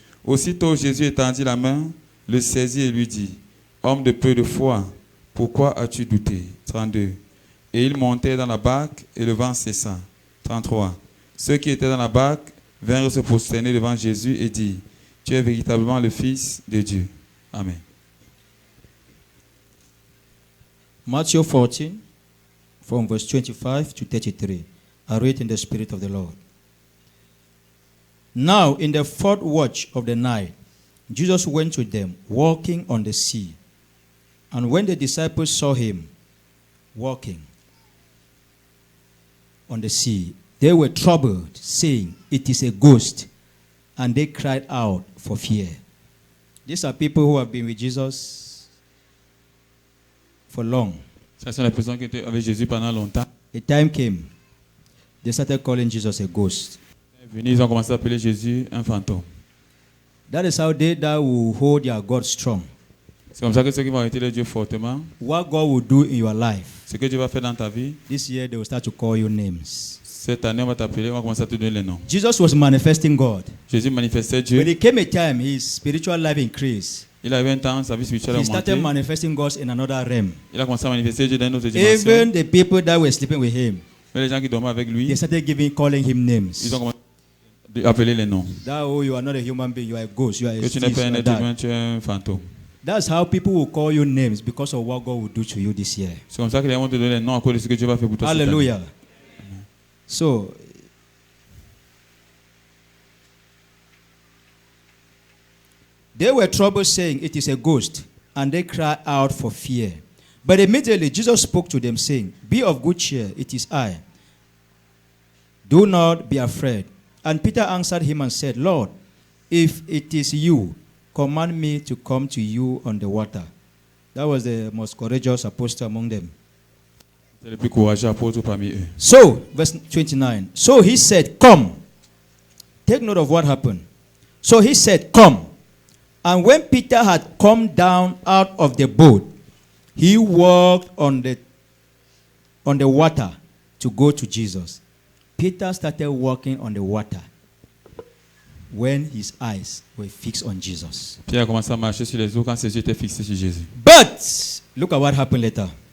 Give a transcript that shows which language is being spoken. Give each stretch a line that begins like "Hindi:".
French: Aussitôt Jésus étendit la main, le saisit et lui dit, homme de peu de foi, pourquoi as-tu douté? 32. Et ils montèrent dans la barque et le vent cessa. 33. Ceux qui étaient dans la barque vinrent se prosterner devant Jésus et dirent, tu es véritablement le Fils de Dieu.
English: Amen. Matthew 14, from verse 25 to 33. I read in the Spirit of the Lord. Now, in the fourth watch of the night, Jesus went to them, walking on the sea. And when the disciples saw him walking on the sea, they were troubled, saying, "It is a ghost." And they cried out for fear. These are people who have been with Jesus for long.
French: Ce sont les personnes qui étaient avec Jésus pendant longtemps.
English: A time came, they started calling Jesus a ghost.
French: Ils ont commencé à appeler Jésus un fantôme.
English: That is how they that will hold their God strong.
French: C'est comme ça que ceux qui vont arrêter le Dieu fortement,
English: What God will do in your life,
French: ce que Dieu va faire dans ta vie,
English: this year they will start to call you names.
French: cette année on va t'appeler, on va commencer à te donner les noms.
English: Jesus was manifesting God.
French: Jésus manifestait
English: When
French: Dieu.
English: it came a time, his spiritual life increased.
French: Il avait un temps, sa vie spirituelle a
English: He started
French: augmenté.
English: manifesting God in another realm.
French: Il a commencé à manifester Dieu dans une autre dimension.
English: Even the people that were sleeping with him,
French: Mais les gens qui dormaient avec lui,
English: they started calling him names.
French: ils ont commencé à appeler les noms.
English: That, oh, you are not a human being, you are a ghost, you are a
French: Que tu n'es
English: this,
French: pas
English: you
French: un
English: are
French: être
English: that.
French: humain, tu es un fantôme.
English: That's how people will call you names because of what God will do to you this year.
French: C'est comme ça que les gens vont te donner les noms à cause de ce que Dieu va faire pour toi. cette année.
English: Hallelujah. So, they were troubled, saying, "It is a ghost," and they cried out for fear. But immediately Jesus spoke to them, saying, "Be of good cheer, it is I. Do not be afraid." And Peter answered him and said, "Lord, if it is you, command me to come to you on the water." That was the most courageous apostle among them.
French: C'est le plus courageux apôtre parmi eux.
English: So, verse 29. So he said, "Come." Take note of what happened. So he said, "Come." And when Peter had come down out of the boat, he walked on the water to go to Jesus. Peter started walking on the water when his eyes were fixed on Jesus.
French: Pierre a commencé à marcher sur les eaux quand ses yeux étaient fixés sur Jésus.
English: But look at what happened later.